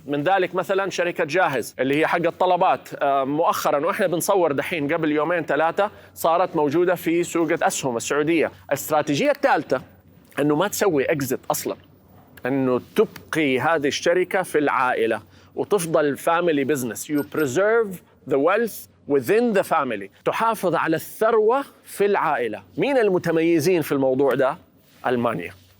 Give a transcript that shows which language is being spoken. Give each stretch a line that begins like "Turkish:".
Arabic: من ذلك مثلا شركه جاهز اللي هي حق الطلبات، مؤخرا واحنا بنصور دحين قبل 2-3 صارت موجوده في سوق الاسهم السعوديه. الاستراتيجيه الثالثه انه ما تسوي اكزيت اصلا، انه تبقي هذه الشركه في العائله وتفضل family business.
English: You preserve the wealth within the family.
Arabic: تحافظ على الثروة في العائلة. مين المتميزين في الموضوع ده؟ ألمانيا.